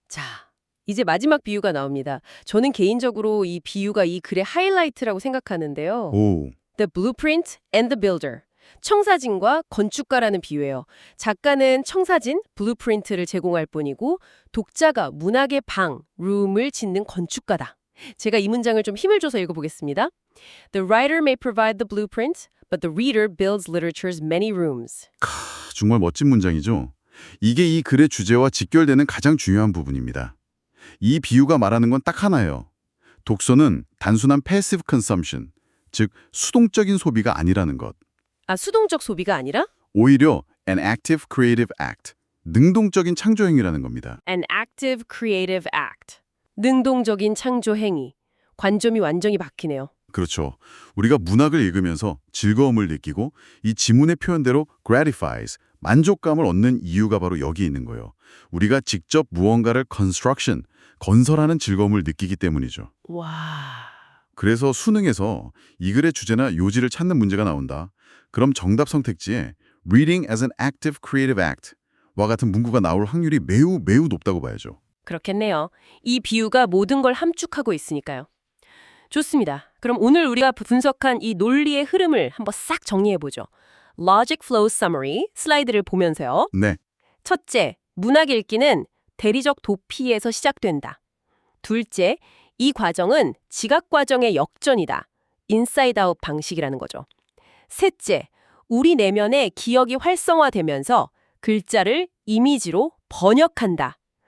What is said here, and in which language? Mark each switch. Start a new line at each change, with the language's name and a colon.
Korean: 자, 이제 마지막 비유가 나옵니다. 저는 개인적으로 이 비유가 이 글의 하이라이트라고 생각하는데요. 오,
English: The Blueprint and the Builder.
Korean: 청사진과 건축가라는 비유예요. 작가는 청사진, 블루프린트를 제공할 뿐이고 독자가 문학의 방, 룸을 짓는 건축가다. 제가 이 문장을 좀 힘을 줘서 읽어보겠습니다.
English: The writer may provide the blueprint, but the reader builds literature's many rooms.
Korean: 정말 멋진 문장이죠. 이게 이 글의 주제와 직결되는 가장 중요한 부분입니다. 이 비유가 말하는 건 딱 하나예요. 독서는 단순한 passive consumption, 즉 수동적인 소비가 아니라는 것. 아, 수동적 소비가 아니라? 오히려 an active creative act, 능동적인 창조 행위라는 겁니다.
English: An active creative act. 능동적인 창조 행위.
Korean: 관점이 완전히 바뀌네요. 그렇죠. 우리가 문학을 읽으면서 즐거움을 느끼고 이 지문의 표현대로 gratifies, 만족감을 얻는 이유가 바로 여기 있는 거예요. 우리가 직접 무언가를 construction, 건설하는 즐거움을 느끼기 때문이죠. 와. 그래서 수능에서 이 글의 주제나 요지를 찾는 문제가 나온다. 그럼 정답 선택지에 reading as an active creative act 와 같은 문구가 나올 확률이 매우 높다고 봐야죠. 그렇겠네요. 이 비유가 모든 걸 함축하고 있으니까요. 좋습니다. 그럼 오늘 우리가 분석한 이 논리의 흐름을 한번 싹 정리해보죠.
English: Logic Flow Summary 슬라이드를 보면서요.
Korean: 네, 첫째, 문학 읽기는 대리적 도피에서 시작된다. 둘째, 이 과정은 지각 과정의 역전이다. 인사이드 아웃 방식이라는 거죠. 셋째, 우리 내면의 기억이 활성화되면서 글자를 이미지로 번역한다.